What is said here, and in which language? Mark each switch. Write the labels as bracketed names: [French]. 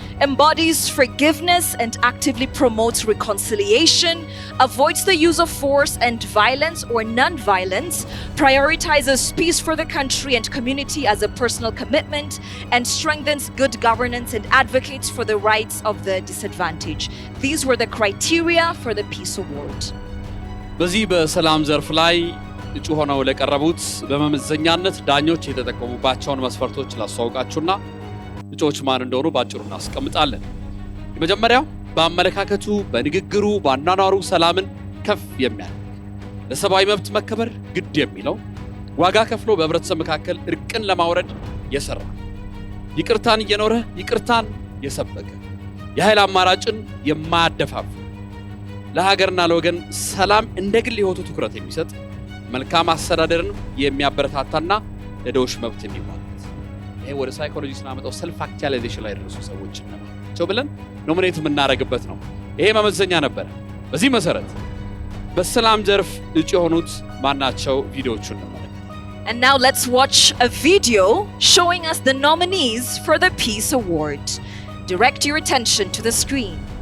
[English] embodies forgiveness and actively promotes reconciliation, avoids the use of force and violence or non-violence, prioritizes peace for the country and community as a personal commitment, and strengthens good governance and advocates for the rights of the disadvantaged. These were the criteria for the Peace Award. [Amharic] በዚህ በሰላም ዘርፍ ላይ እጩ ሆነው ለቀረቡት በመመዘኛነት ዳኞች የተጠቀሙባቸውን መስፈርቶች ላስተዋውቃችሁና እጩዎች ማን እንደሆኑ ባጭሩ እናስቀምጣለን። የመጀመሪያው በአመለካከቱ፣ በንግግሩ፣ በአኗኗሩ ሰላምን ከፍ የሚያደርግ ለሰብአዊ መብት መከበር ግድ የሚለው ዋጋ ከፍሎ በህብረተሰብ መካከል እርቅን ለማውረድ የሰራ ይቅርታን እየኖረ ይቅርታን የሰበከ የኃይል አማራጭን የማያደፋፍ ለሀገርና ለወገን ሰላም እንደግል ህይወቱ ትኩረት የሚሰጥ መልካም አስተዳደርን የሚያበረታታና ለደዎች መብት የሚባል ይሄ ወደ ሳይኮሎጂ ስናመጣው ሰልፍ አክቹአላይዜሽን ላይ ደረሱ ሰዎች ናቸው ብለን ኖሚኔት የምናደርግበት ነው። ይሄ መመዘኛ ነበር። በዚህ መሰረት በሰላም ዘርፍ እጩ የሆኑት ማናቸው ቪዲዮዎቹን እንመለከታለን። [English] And now let's watch a video showing us the nominees for the Peace Award. Direct your attention to the screen.